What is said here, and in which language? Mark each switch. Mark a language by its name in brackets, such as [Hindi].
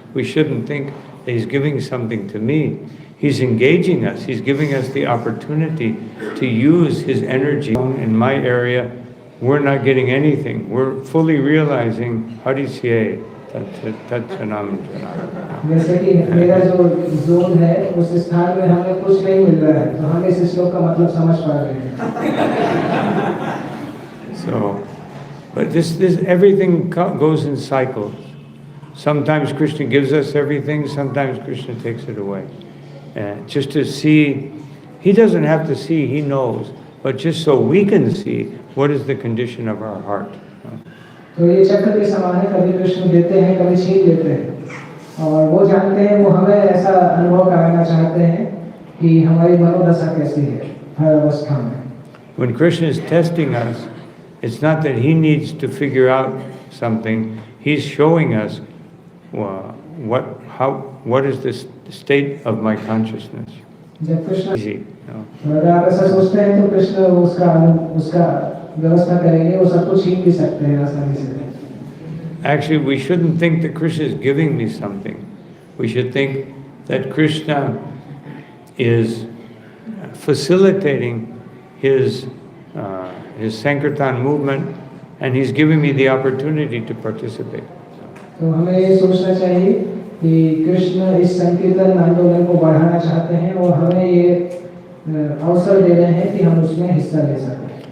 [English] We shouldn't think that he's giving something to me. He's engaging us. He's giving us the opportunity to use his energy. In my area, we're not getting anything. We're fully realizing [Sanskrit] Harisye, Tatsanam Janam. [Hindi] जैसे कि मेरा जो zone है उस स्थान में हमें कुछ नहीं मिल रहा है, तो हम इस श्लोक का मतलब समझ पा रहे हैं. [English] So, but this everything goes in cycles. Sometimes Krishna gives us everything, sometimes Krishna takes it away. And just to see, he doesn't have to see, he knows, but just so we can see what is the condition of our heart. [Hindi] तो ये चक्र के समान है, कभी कृष्ण देते हैं कभी छीन लेते हैं, और वो जानते हैं, वो हमें ऐसा अनुभव कराना चाहते हैं कि हमारी मनोदशा कैसी है हर अवस्था में. [English] When Krishna is testing us, it's not that he needs to figure out something, he's showing us what is the state of my consciousness. [Hindi] जब कृष्ण [English] Easy, [Hindi] अगर आप ऐसा सोचते हैं तो कृष्ण उसका व्यवस्था करेंगे, वो सब कुछ छीन भी सकते हैं आसानी से. [English] Actually, we shouldn't think that Krishna is giving me something. We should think that Krishna is facilitating his Sankirtan movement, and he's giving me the opportunity to participate. [Hindi] तो हमें ये सोचना चाहिए कि कृष्ण इस संकीर्तन आंदोलन को बढ़ाना चाहते हैं और हमें ये अवसर दे रहे हैं कि हम उसमें हिस्सा ले सकें.